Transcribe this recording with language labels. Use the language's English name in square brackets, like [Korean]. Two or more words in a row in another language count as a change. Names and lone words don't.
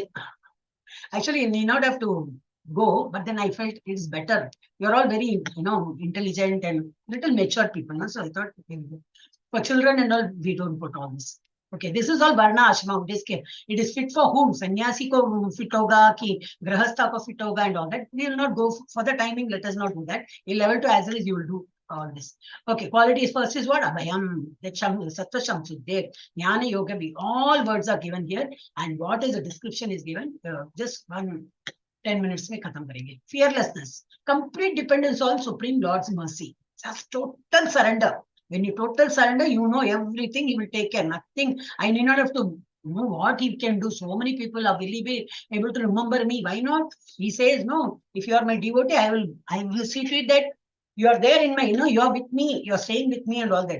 [English] Actually, you need not have to go, but then I felt it's better. You're all very, intelligent and little mature people. No? So I thought, for children and all, we don't put all this. Okay, this is all Varna Ashrama. It is fit for whom? [Hindi] Sannyasi ko fit hoga, ki grahastha ko fit hoga [English] and all that. We will not go for the timing. Let us not do that. In level 2 as well as you will do all this. Okay, qualities first is what? [Sanskrit] Abhayam, that Sattva Shamsuddhe, Jnana Yoga, [English] all words are given here. And what is the description is given? Just 10 minutes [Hindi] mein khatam karenge. [English] Fearlessness, complete dependence on Supreme Lord's mercy. Just total surrender. When you total surrender, you know everything, he will take care. Nothing, I need not have to know what he can do. So many people are really be able to remember me. Why not? He says, no, if you are my devotee, I will see to it that you are there in my, you are with me, you are staying with me and all that.